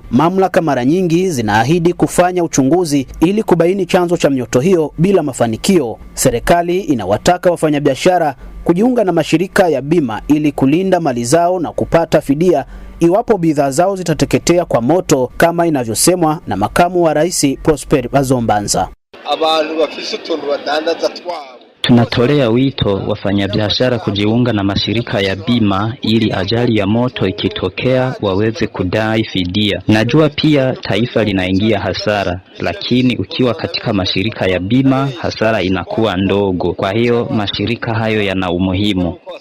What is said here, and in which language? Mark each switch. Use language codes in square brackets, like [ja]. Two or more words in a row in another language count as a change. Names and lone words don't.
[sw] Mamlaka mara nyingi zinaahidi kufanya uchunguzi ili kubaini chanzo cha mioto hiyo bila mafanikio. Serikali inawataka wafanyabiashara kujiunga na mashirika ya bima ili kulinda mali zao na kupata fidia iwapo bidhaa zao zitateketea kwa moto kama inavyosemwa na makamu wa rais Prosper Bazombanza. [rn] Abantu bafise utuntu badandaza twabo. [sw] Tunatolea wito wafanyabiashara kujiunga na mashirika ya bima ili ajali ya moto ikitokea waweze kudai fidia. Najua pia taifa linaingia hasara, lakini ukiwa katika mashirika ya bima hasara inakuwa ndogo. Kwa hiyo mashirika hayo yana umuhimu.